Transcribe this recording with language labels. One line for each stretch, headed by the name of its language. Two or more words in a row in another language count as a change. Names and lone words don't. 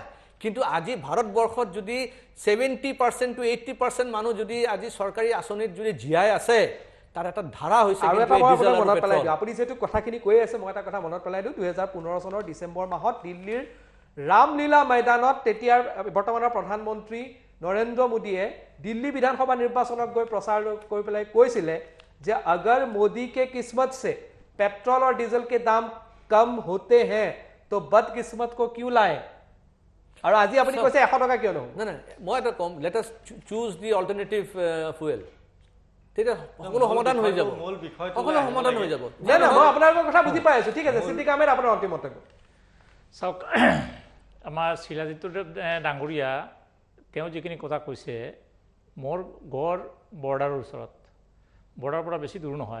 Assamese: কিন্তু আজি ভাৰতবৰ্ষত যদি 70% to 80% মানুহ যদি আজি চৰকাৰী আঁচনিত যদি জীয়াই আছে, তাৰ এটা ধাৰা হৈছে আৰু কিন্তু এটা এই মই ডিজেল আপোনাক আৰু মনত পেলাই পেট্ৰল। দিওঁ, আপুনি যিহেতু কথাখিনি কৈ আছে, মই এটা কথা মনত পেলাই দিওঁ। 2015 চনৰ ডিচেম্বৰ মাহত দিল্লীৰ ৰামলীলা ময়দানত তেতিয়াৰ বৰ্তমানৰ প্ৰধানমন্ত্ৰী নৰেন্দ্ৰ মোদীয়ে দিল্লী বিধানসভা নিৰ্বাচনত গৈ প্ৰচাৰ কৰি পেলাই কৈছিলে যে
Hindi: अगर मोदी के किस्मत से पेट्रोल और डीजल के दाम कम होते हैं तो बदकिस्मत को क्यों लाए।
Assamese: আৰু আজি আপুনি কৈছে 100 টকা কিয় নহ'ব। নাই নাই মই এটা কম,
English: let us choose the alternative fuel,
Assamese: তেতিয়া সকলো সমাধান হৈ যাব, মূল বিষয়টো সকলো সমাধান হৈ যাব। নাই নাই, মই আপোনালোকৰ কথা বুজি পাই আছো, ঠিক আছে। সিদ্দিক আহমেদ, আপোনাৰ অন্তিম মন্তব্য। চাওক, আমাৰ শিলাজিৎ ডাঙৰীয়া তেওঁ যিখিনি কথা কৈছে, মোৰ গড় বৰ্ডাৰৰ ওচৰত, বৰ্ডাৰৰ পৰা বেছি দূৰ নহয়।